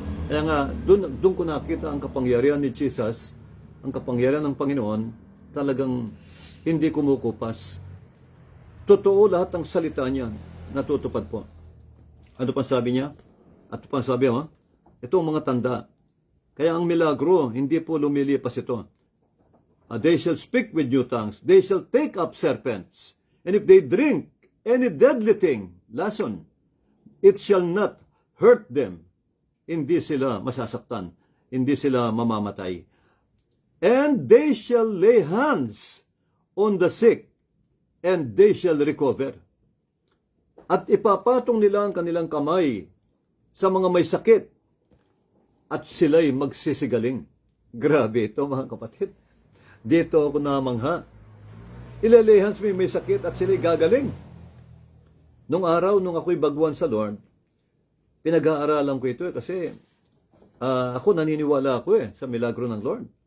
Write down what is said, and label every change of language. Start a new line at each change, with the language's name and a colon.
Filipino: Kaya nga, doon ko nakita ang kapangyarihan ni Jesus, ang kapangyarihan ng Panginoon, talagang hindi kumukupas. Totoo lahat ng salita niya, natutupad po. Ano pa sabi niya? At pa sabi niya, ito ang mga tanda. Kaya ang milagro, hindi po lumilipas ito.
English: They shall speak with new tongues. They shall take up serpents. And if they drink any deadly thing, lason, it shall not hurt them.
Filipino: Hindi sila masasaktan. Hindi sila mamamatay.
English: And they shall lay hands on the sick, and they shall recover.
Filipino: At ipapatong nila ang kanilang kamay sa mga may sakit, at sila'y magsisigaling. Grabe ito mga kapatid. Dito ako namangha. Ilalay hands may sakit at sila'y gagaling. Nung araw, nung ako'y baguhan sa Lord, pinag-aaralan ko ito kasi ako naniniwala ako sa milagro ng Lord.